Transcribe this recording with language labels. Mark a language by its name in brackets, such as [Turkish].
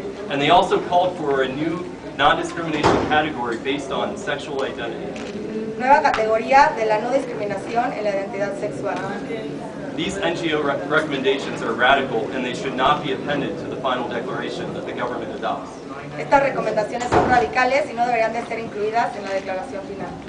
[English] And they also called for a new non-discrimination category based on sexual identity. [Spanish] Nueva categoría de la no discriminación en la identidad sexual. [English] These NGO recommendations are radical and they should not be appended to the final declaration that the government adopts. [Spanish] Estas recomendaciones son radicales y no deberían de ser incluidas en la declaración final.